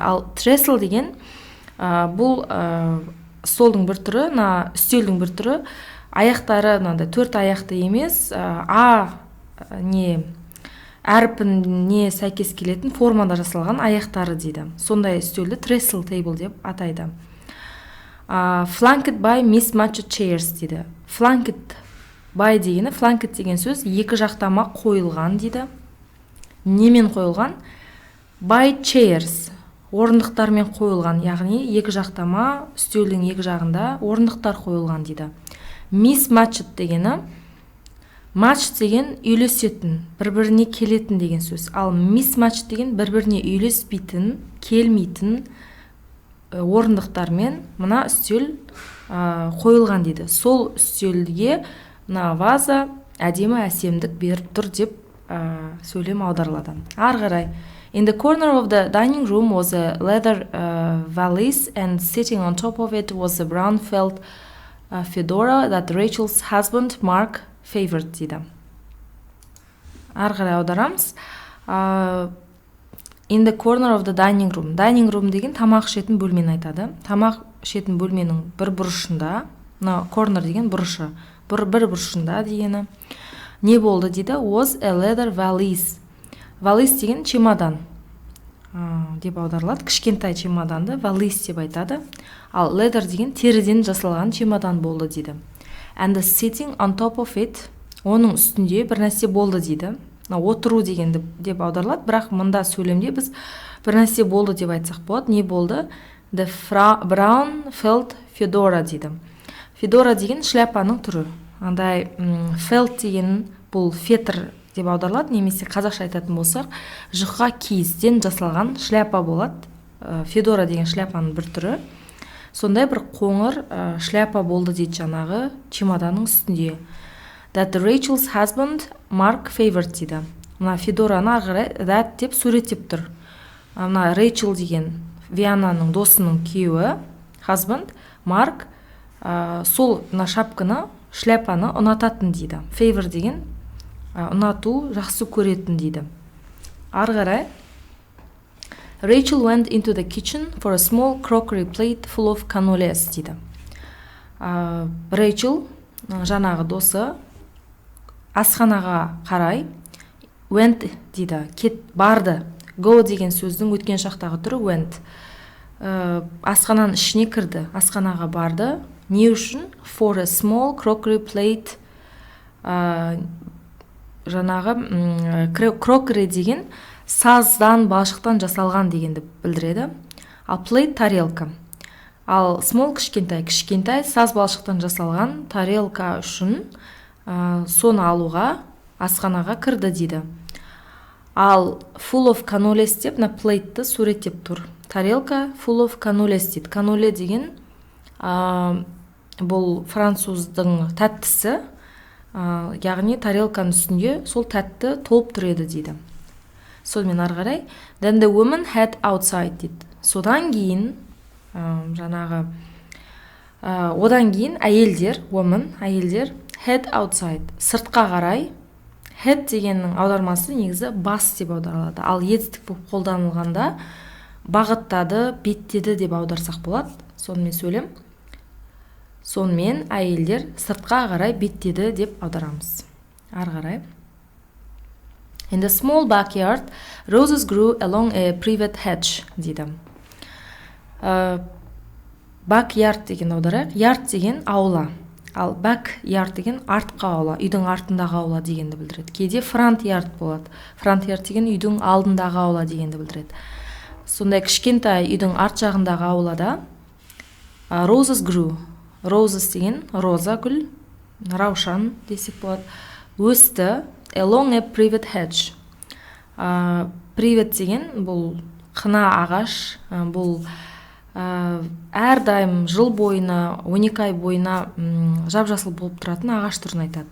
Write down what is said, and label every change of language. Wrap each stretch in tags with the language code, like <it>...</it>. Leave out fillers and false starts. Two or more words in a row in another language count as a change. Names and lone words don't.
<kk>Ал trestle деген бұл столдың бір түрі, үстелдің бір түрі, аяқтары төрт аяқты емес, әрпіне сәйкес келетін формада жасалған аяқтары дейді. Сондай үстелді</kk> <en>trestle table</en> <kk>деп атайды.</kk> <en>Flanked by mismatched chairs дейді. Flanked by</en> <kk>дегені, flanked деген сөз екі жақтама қойылған дейді. Немен қойылған?</kk> <en>By chairs.</en> <kk>Орындықтармен қойылған, яғни екі жақтама үстелдің екі жағында орындықтар қойылған дейді. Mismatched дегені, match деген үйлесетін, бір-біріне келетін деген сөз. Ал mismatched деген бір-біріне үйлеспейтін, келмейтін орындықтармен мына үстел қойылған дейді. Сол үстелге мына ваза әдемі әсемдік беріп тұр деп сөйлем аударылады. Ары қарай.</kk> <en>In the corner of the dining room was a leather valise, and sitting on top of it was a brown felt fedora that Rachel's husband Mark favored дейді.</en> <kk>Ары қарай аударамыз.</kk> <en>in the corner of the dining room. Dining room</en> <kk>деген тамақ ішетін бөлмені айтады. Тамақ ішетін бөлменің бір бұрышында, corner деген бұрышы, бір бұрышында дегені. Не болды дейді?</kk> <en>Was a leather valise.</en> <kk>Valise деген чемодан деп аударылады. Кішкентай чемоданды valise деп айтады. Ал leather деген теріден жасалған чемодан болды дейді.</kk> <en>And the sitting on top of it,</en> <kk>оның үстінде бір нәрсе болды дейді. Отыру дегенді деп аударылады, бірақ мында сөйлемде біз бір нәрсе болды деп айтсақ болады. Не болды?</kk> <en>The brown felt fedora дейді.</en> <kk>Fedora деген шляпаның түрі. Андай felt деген бұл фетр деп аударылады, немесе қазақша айтатын болсақ, жұқа киізден жасалған шляпа болады. Федора деген шляпаның бір түрі. Сондай бір қоңыр шляпа болды дейді жаңағы чемоданның үстінде.</kk> <en>That Rachel's husband Mark favored дейді.</en> <kk>Мына Федораны ары қарай that деп суреттеп тұр. Мына Rachel деген Виананың досының күйеуі, husband, Mark, сол мына шапканы, шляпаны ұнататын дейді. Favor деген ұнату, жақсы көретін дейді. Ары қарай</kk> <en>Rachel went into the kitchen for a small crockery plate full of cannolis дейді.</en> <kk>Rachel, жаңағы досы, асханаға қарай went дейді, барды. Go деген сөздің өткен шақтағы түрі went. Асхананың ішіне кірді, асханаға барды. Не үшін?</kk> <en>For a small crockery plate.</en> <kk>Жаңағы crockery деген саздан, балшықтан жасалған дегенді білдіреді. Ал plate тарелка. Ал small кішкентай саз балшықтан жасалған тарелка үшін соны алуға асханаға кірді дейді. Ал</kk> <en>full of cannolis</en> <kk>деп на плейтті суреттеп тұр.</kk> <en>Тарелка full of cannolis дейді.</en> <kk>Канноле деген бұл француздың тәттісі, яғни тарелканың үстінде сол тәтті толып тұр еді дейді. Сонымен ары қарай</kk> <en>then the woman had outside дейді.</en> <kk>Содан кейін одан кейін әйелдер, woman, әйелдер</kk> <en>head outside,</en> <kk>сыртқа қарай. Head дегеннің аудармасы негізі бас деп аударылады. Ал етістік болып қолданылғанда бағыттады, беттеді деп аударсақ болады. Сонымен сөйлем. Сонымен әйелдер сыртқа қарай беттеді деп аударамыз. Ары қарай.</kk> <en>In the small backyard, roses grew along a privet hedge дейді.</en> <kk>Backyard деген аударайық. Yard деген аула. Ал backyard деген артқы аула, үйдің артындағы аула дегенді білдіреді. Кейде</kk> <en>front yard</en> <kk>болады.</kk> <en>Front yard</en> <kk>деген үйдің алдындағы аула дегенді білдіреді. Сондай кішкентай үйдің арт жағындағы аулада</kk> <en>roses grew.</en> <kk>Roses деген роза гүл, раушан десек болады. Өсті</kk> <en>along a privet hedge.</en> <kk>Privet деген бұл қына ағаш, бұл әрдайым жыл бойына, 12 ай бойына жап-жасыл болып тұратын ағаш түрін айтады.</kk>